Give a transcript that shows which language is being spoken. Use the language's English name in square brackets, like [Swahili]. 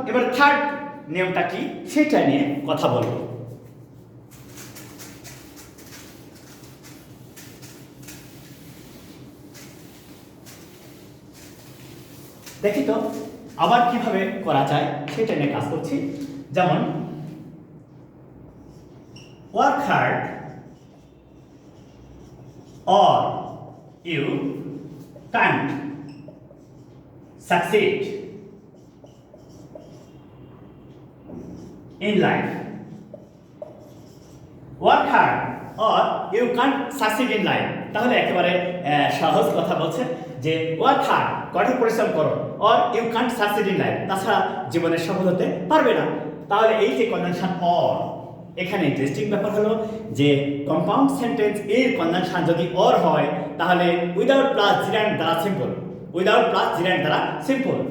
[Bangla] এবার থার্ড নিয়মটা কি সেটা নিয়ে কথা বলবো। দেখি তো আবার কিভাবে করা যায় সেটা নিয়ে কাজ করছি। [English] যেমন work hard or you can't succeed in life. Work hard or you can't succeed in life. [Bangla] তাহলে একেবারে সহজ কথা বলছে যে [English] work hard, [Bangla] কঠোর পরিশ্রম করো, [English] or you can't succeed in life, [Bangla] তাছাড়া জীবনে সফল হতে পারবে না। তাহলে এই যে কনজাংশন or, এখানে ইন্টারেস্টিং ব্যাপার হলো যে কম্পাউন্ড সেন্টেন্স এর কনজাংশন যদি অর হয় তাহলে উইদাউট প্লাস জিরান্ড দ্বারা সিম্পল, উইদাউট প্লাস জিরান্ড দ্বারা সিম্পল।